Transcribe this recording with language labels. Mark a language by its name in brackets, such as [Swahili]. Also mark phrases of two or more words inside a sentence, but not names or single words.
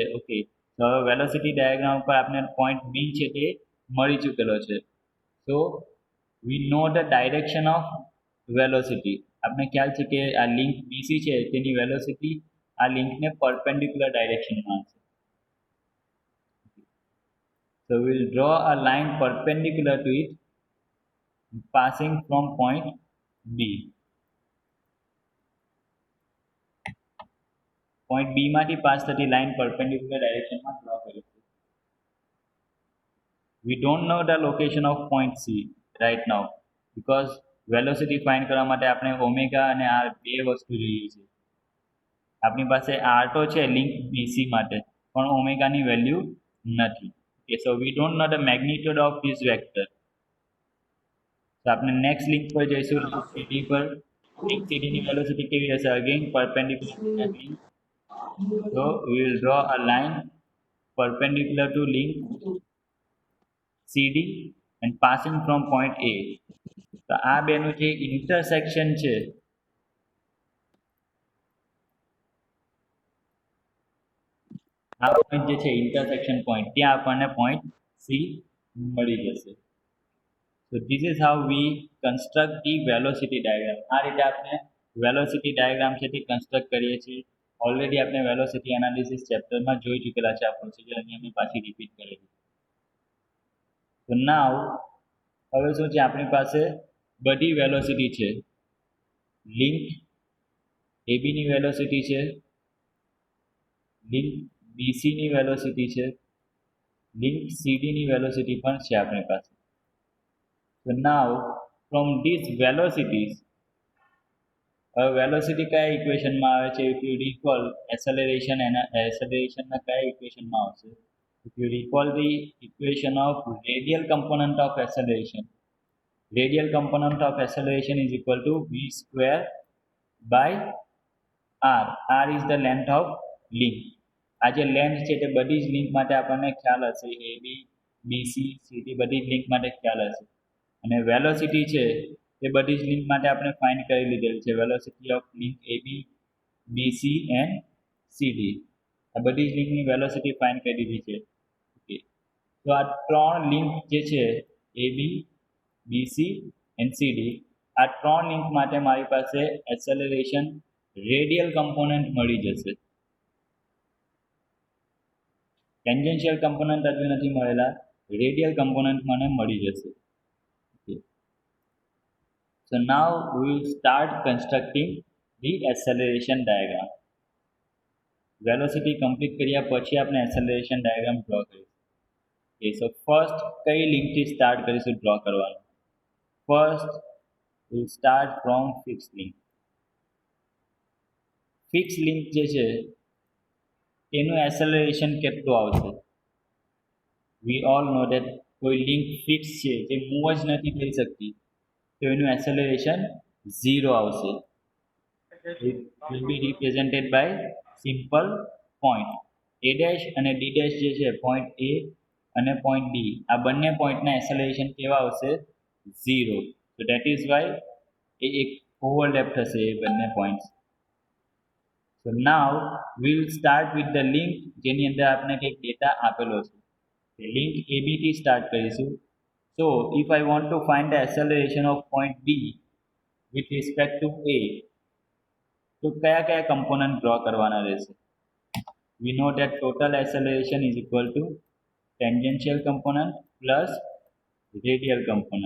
[Gujarati] ઓકે, તો હવે [English] velocity diagram [Gujarati] ઉપર આપણે પોઈન્ટ B છે તે મળી ચૂકેલો છે. [English] so we know the direction of velocity. [Gujarati] આપણે ખ્યાલ છે કે આ લિંક BC છે તેની વેલોસિટી આ લિંકને [English] perpendicular directionમાં [Gujarati] છે. [English] So we will draw a line perpendicular to it passing from point B. [Gujarati] Point B માંથી પાસ થતી લાઈન [English] perpendicular direction [Gujarati] માં ડ્રો કરીશું. [English] We don't know the location of point C right now because velocity find [Gujarati] કરવા માટે આપણે ઓમેગા અને R બે વસ્તુ જોઈએ છે. આપણી પાસે R તો છે લિંક BC માટે પણ ઓમેગાની વેલ્યુ નથી. [English] Okay, so we don't know the magnitude of this vector. [Gujarati] So આપણે નેક્સ્ટ લિંક પર જઈશું, CD પર. લિંક CD ની વેલોસિટી કેવી હશે? [English] again perpendicular link. So we will draw a line perpendicular to link CD and passing from point A. [Gujarati] તો આ બેનું જે ઇન્ટરસેક્શન છે આ પોઈન્ટ જે છે [English] intersection point, [Gujarati] ત્યાં આપણને પોઈન્ટ C મળી જશે. [English] So this is how we construct the velocity diagram. [Gujarati] આ રીતે આપણે [English] velocity diagram [Gujarati] છે તે કન્સ્ટ્રક્ટ કરીએ છીએ. ઓલરેડી આપણે [English] velocity analysis chapterમાં [Gujarati] જોઈ ચૂકેલા છે આ પ્રોસિજર, અને અમે પાછી રિપીટ કરેલી. તો નાવ હવે શું છે, આપણી પાસે બધી વેલોસિટી છે. લિંક એબીની વેલોસિટી છે, લિંક બીસીની વેલોસિટી છે, લિંક સીડીની વેલોસિટી પણ છે આપણી પાસે. [English] So now from these velocities, [Gujarati] વેલોસિટી કયા ઇક્વેશનમાં આવે છે? [English] if you recall acceleration [Gujarati] એના એસેલરેશનના કયા ઇક્વેશનમાં આવશે? [English] If you recall the equation of radial component of acceleration, radial component of acceleration is equal to v square by r. R is the length of link. [Gujarati] આ જે લેન્થ છે તે બધી જ લિંક માટે આપણને ખ્યાલ હશે. એ બી બીસી સીડી બધી જ લિંક માટે ખ્યાલ હશે. અને વેલોસિટી છે તે બધી જ લિંક માટે આપણે ફાઇન્ડ કરી લીધેલ છે. [English] velocity of link AB BC and CD, [Gujarati] આ બધી જ લિંકની [English] velocity find [Gujarati] કરી દીધી છે. ઓકે, તો આ ત્રણ લિંક જે છે [English] AB BC and CD, [Gujarati] આ ત્રણ લિંક માટે મારી પાસે [English] acceleration radial component [Gujarati] મળી જશે. [English] tangential component [Gujarati] હજુ નથી મળેલા, [English] radial component [Gujarati] મને મળી જશે. [English] So now we will start constructing the acceleration diagram. Velocity complete [Gujarati] કર્યા પછી આપણે [English] acceleration diagram draw [Gujarati] કરીશું. [English] Okay, so first [Gujarati] કઈ લિંક થી સ્ટાર્ટ કરીશું ડ્રો કરવાનું? [English] First we will start from fixed link. Fixed link [Gujarati] જે છે એનું acceleration કેટલું આવશે? [English] We all know that [Gujarati] કોઈ લિંક ફિક્સ છે જે મૂવ જ નથી થઈ શકતી, તો એનું એસેલરેશન 0 આવશે. [English] It will be represented by simple point. [Gujarati] A dash અને D dash જે છે, point A અને point D, આ બંને પોઈન્ટના એસેલરેશન કેવા આવશે? 0. [English] So that is why [Gujarati] એ એક ઓવરલેપ થશે એ બંને પોઈન્ટ્સ. [English] So now we will start with the link [Gujarati] જેની અંદર આપણે કંઈક ડેટા આપેલો છે. લિંક AB થી સ્ટાર્ટ કરીશું. [English] So if I want to find the acceleration of point B with respect to A, [Gujarati] તો કયા કયા કમ્પોનન્ટ ડ્રો કરવાના રહેશે? [English] We know that total acceleration is equal to tangential component plus radial component.